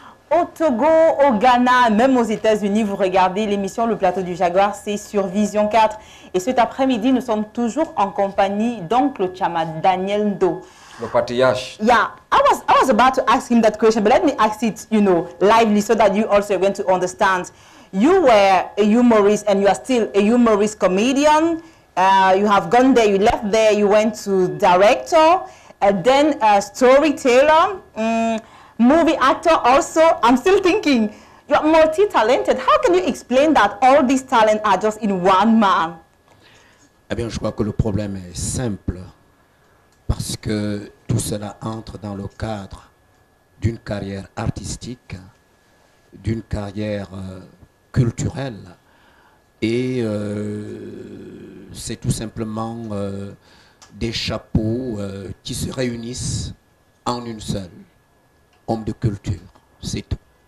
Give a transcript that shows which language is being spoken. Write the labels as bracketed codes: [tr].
[fr] Au Togo, au Ghana, même aux États-Unis, vous regardez l'émission Le Plateau du Jaguar, c'est sur Vision 4. Et cet après-midi, nous sommes toujours en compagnie d'Oncle Chama, Daniel Ndo. Le patriarche. [en] Yeah, I was about to ask him that question, but let me ask it, lively so that you also are going to understand. You were a humorist and you are still a humorist comedian. You have gone there, you left there, you went to director, then storyteller, movie actor also. I'm still thinking, you're multi-talented. How can you explain that all these talents are just in one man? [fr] Eh bien, je crois que le problème est simple. Parce que tout cela entre dans le cadre d'une carrière artistique, d'une carrière culturelle, et c'est tout simplement des chapeaux qui se réunissent en une seule, homme de culture, c'est tout.